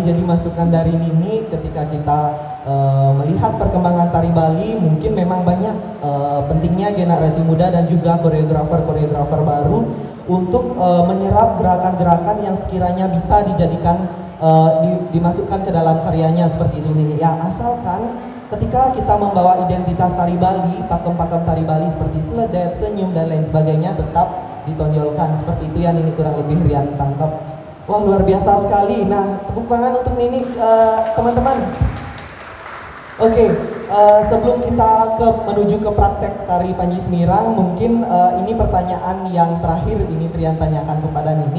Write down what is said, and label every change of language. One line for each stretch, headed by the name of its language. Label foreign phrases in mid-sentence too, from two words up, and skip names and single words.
Indonesian: Jadi masukan dari Nini ketika kita melihat perkembangan tari Bali, mungkin memang banyak pentingnya generasi muda dan juga koreografer baru untuk menyerap gerakan-gerakan yang sekiranya bisa dijadikan dimasukkan ke dalam karyanya seperti itu Nini. Ya, asalkan ketika kita membawa identitas tari Bali, pakem-pakem tari Bali seperti seledet, senyum dan lain sebagainya tetap ditonjolkan. Seperti itu ya Nini, kurang lebih Rian tangkap. Wah, luar biasa sekali. Nah, tepuk tangan untuk Nini, teman-teman. Oke, sebelum kita menuju ke praktek tari Panji Semirang, mungkin ini pertanyaan yang terakhir ini Trian tanyakan kepada Nini.